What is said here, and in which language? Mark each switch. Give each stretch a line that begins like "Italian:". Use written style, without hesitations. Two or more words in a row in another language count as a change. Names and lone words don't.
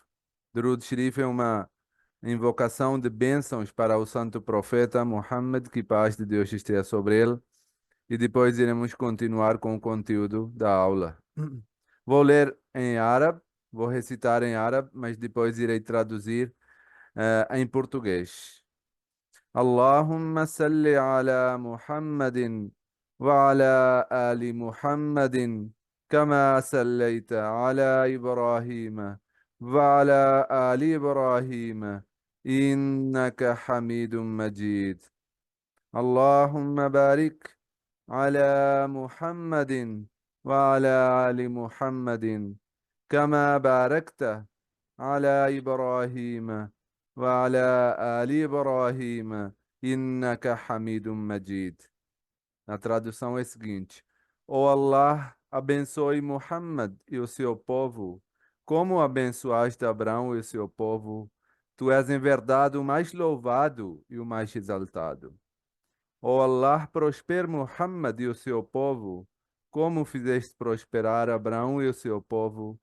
Portuguese: Durud Sharif é uma invocação de bênçãos para o Santo Profeta Muhammad, que paz de Deus esteja sobre ele. E depois iremos continuar com o conteúdo da aula. Vou ler em árabe, vou recitar em árabe, mas depois irei traduzir em português.
Arabic: اللهم صل على محمد وعلى آل محمد كما صليت على إبراهيم وعلى آل إبراهيم إنك حميد مجيد. اللهم بارك على محمد وعلى آل محمد كما باركت على إبراهيم وعلى آل إبراهيم إنك حميد مجيد.
Portuguese: A tradução é a seguinte: Ó Allah, abençoe Muhammad e o seu povo, como abençoaste Abraão e o seu povo. Tu és em verdade o mais louvado e o mais exaltado. Ó Allah, prospere Muhammad e o seu povo, como fizeste prosperar Abraão e o seu povo.